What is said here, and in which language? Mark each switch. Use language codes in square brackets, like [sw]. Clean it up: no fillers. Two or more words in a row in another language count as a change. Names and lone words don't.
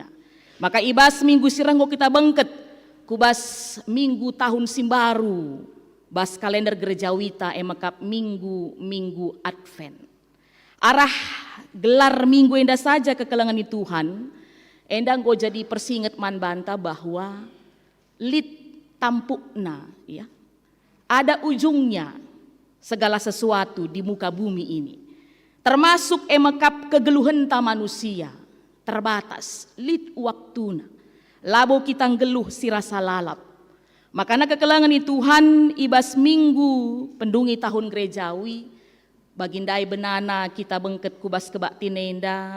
[btx] Maka ibas minggu siranggo kita bengket. Kubas minggu tahun simbaru. Bas kalender gerejawita mekap minggu Advent. Arah gelar minggu enda saja kekelangan di Tuhan. Enda nggo jadi persinget man banta bahwa lit tampukna ya. [id] Ada ujungnya segala sesuatu di muka bumi ini. [btx] Termasuk emekap kegeluhan ta manusia. Terbatas, lit waktuna. Labo kita ngeluh si rasa lalap. Makanya kekelangan di Tuhan ibas minggu pendungi tahun gerejawi. Bagindai benana kita bengket kubas kebak tinenda.